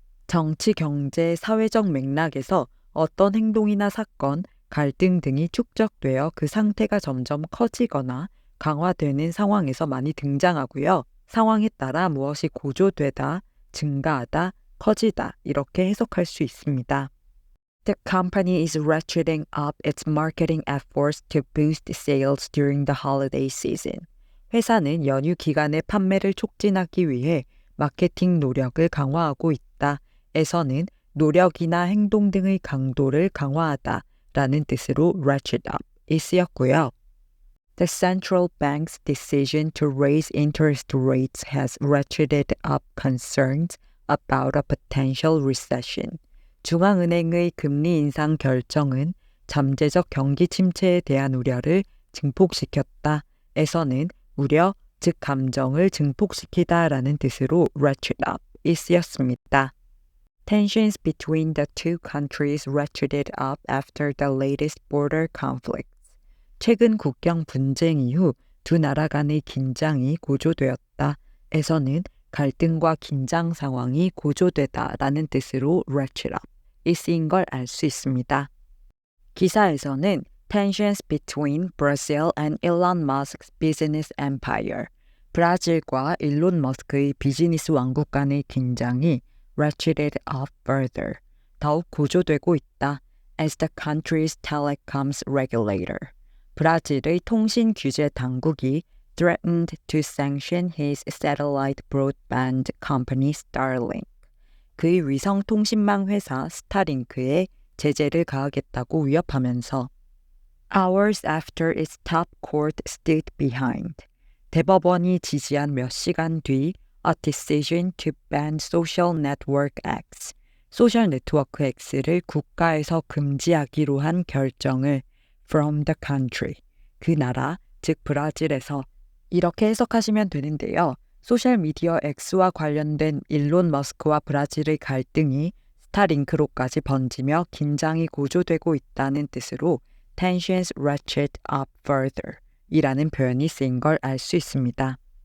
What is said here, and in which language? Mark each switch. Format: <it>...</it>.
<ko>정치, 경제, 사회적 맥락에서 어떤 행동이나 사건, 갈등 등이 축적되어 그 상태가 점점 커지거나 강화되는 상황에서 많이 등장하고요. 상황에 따라 무엇이 고조되다, 증가하다, 커지다 이렇게 해석할 수 있습니다.</ko> <en>The company is ratcheting up its marketing efforts to boost sales during the holiday season.</en> <ko>회사는 연휴 기간에 판매를 촉진하기 위해 마케팅 노력을 강화하고 있다. 에서는 노력이나 행동 등의 강도를 강화하다 라는 뜻으로 ratchet up이 쓰였고요.</ko> <en>The central bank's decision to raise interest rates has ratcheted up concerns about a potential recession.</en> <ko>중앙은행의 금리 인상 결정은 잠재적 경기 침체에 대한 우려를 증폭시켰다. 에서는 우려, 즉 감정을 증폭시키다 라는 뜻으로 ratchet up이 쓰였습니다.</ko> <en>Tensions between the two countries ratcheted up after the latest border conflicts.</en> <ko>최근 국경 분쟁 이후 두 나라 간의 긴장이 고조되었다. 에서는 갈등과 긴장 상황이 고조되다 라는 뜻으로 ratchet up이 쓰인 걸 알 수 있습니다. 기사에서는</ko> <en>Tensions between Brazil and Elon Musk's business empire.</en> <ko>브라질과 일론 머스크의 비즈니스 왕국 간의 긴장이</ko> <en>ratcheted up further.</en> <ko>더욱 고조되고 있다.</ko> <en>As the country's telecoms regulator.</en> <ko>브라질의 통신 규제 당국이</ko> <en>threatened to sanction his satellite broadband company Starlink.</en> <ko>그의 위성 통신망 회사 스타링크에 제재를 가하겠다고 위협하면서</ko> <en>Hours after its top court stood behind.</en> <ko>대법원이 지지한 몇 시간 뒤</ko> <en>A decision to ban social network X.</en> <ko>소셜 네트워크 X를 국가에서 금지하기로 한 결정을</ko> <en>from the country.</en> <ko>그 나라, 즉 브라질에서 이렇게 해석하시면 되는데요. 소셜미디어 X와 관련된 일론 머스크와 브라질의 갈등이 스타링크로까지 번지며 긴장이 고조되고 있다는 뜻으로</ko> <en>tensions ratchet up further</en> <ko>이라는 표현이 쓰인 걸 알 수 있습니다.</ko>